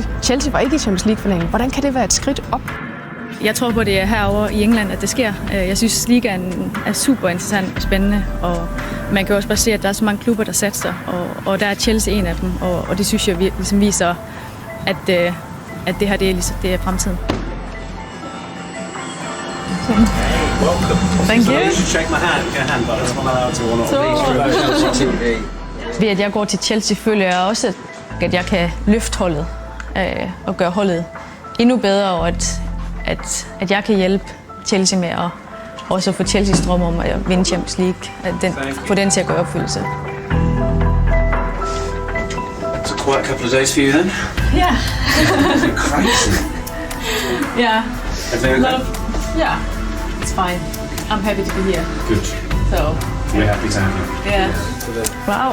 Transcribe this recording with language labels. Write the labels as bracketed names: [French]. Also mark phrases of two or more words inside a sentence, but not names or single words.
[Danish] Chelsea var ikke i Champions League-finalen. Hvordan kan det være et skridt op? Jeg tror på, det er herovre i England, at det sker. Jeg synes, ligaen er super interessant og spændende, og man kan også bare se, at der er så mange klubber, der satser, og der er Chelsea en af dem, og det synes jeg ligesom viser, at det her det er fremtiden. [English] Thank you. You should shake my hand, but I'm not allowed to or not. [Danish] Ved at jeg går til Chelsea, føler jeg også, at jeg kan løfte holdet og gøre holdet endnu bedre, og at jeg kan hjælpe Chelsea med at også få Chelseas drøm om at vinde Champions League, få den til at gøre opfyldelse. [English] It's a quiet couple of days for you then? Yeah. Crazy. Yeah. Everything okay? Yeah. It's fine. I'm happy to be here. Good. So. We're happy to have you. Yeah. Wow.